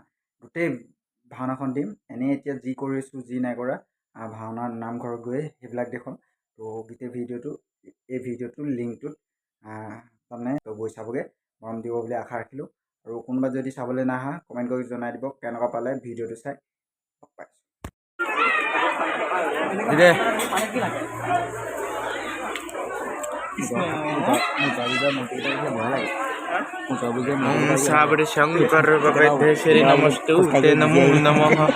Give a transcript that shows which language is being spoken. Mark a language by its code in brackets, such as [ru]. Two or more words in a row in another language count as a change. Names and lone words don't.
[as] গোটেই ভাওনাখন দিম। এনেই এতিয়া যি কৰিছোঁ যি নাই কৰা ভাওনাৰ নামঘৰত গৈ সেইবিলাক দেখুৱাম। তো গোটেই এই ভিডিঅ'টোৰ লিংকটোত তাৰমানে গৈ চাবগৈ। মৰম দিব বুলি আশা ৰাখিলোঁ। আৰু কোনোবা যদি চাবলৈ নাহা কমেণ্ট কৰি জনাই দিব কেনেকুৱা পালে ভিডিঅ'টো চাই। [sa] साबरे शंकर भगवते श्री नमस्ते ते नमो नमः